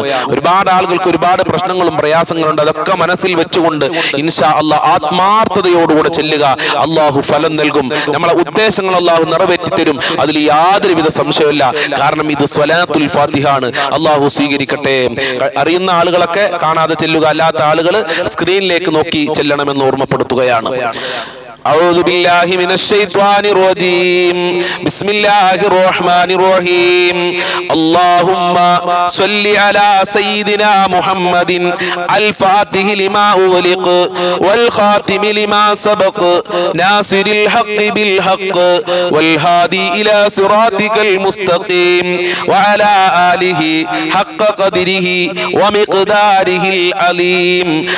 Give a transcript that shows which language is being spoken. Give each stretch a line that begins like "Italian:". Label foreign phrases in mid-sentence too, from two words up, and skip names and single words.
Malayalam: ഒരുപാട് ആളുകൾക്ക് ഒരുപാട് പ്രശ്നങ്ങളും പ്രയാസങ്ങളുണ്ട്. അതൊക്കെ മനസ്സിൽ വെച്ചുകൊണ്ട്
Arabic: إن شاء الله
Malayalam: ആത്മാർത്ഥതയോടുകൂടെ ചെല്ലുക. അല്ലാഹു ഫലം നൽകും. നമ്മളെ ഉദ്ദേശങ്ങൾ അല്ലാഹു നിറവേറ്റി തരും. അതിൽ യാതൊരുവിധ സംശയമില്ല. കാരണം ഇത് സ്വലാത്തുൽ ഫാത്തിഹ ആണ്. അല്ലാഹു സ്വീകരിക്കട്ടെ. അറിയുന്ന ആളുകളൊക്കെ കാണാതെ ചെല്ലുക, അല്ലാത്ത ആളുകൾ സ്ക്രീനിലേക്ക് നോക്കി ചെല്ലണമെന്ന് ഓർമ്മപ്പെടുത്തുകയാണ്.
Arabic: أعوذ بالله من الشيطان الرجيم. بسم الله الرحمن الرحيم. اللهم صل على سيدنا محمد الفاتح لما أغلق والخاتم لما سبق ناصر الحق بالحق والهادي إلى صراطك المستقيم وعلى آله حق قدره ومقداره العليم.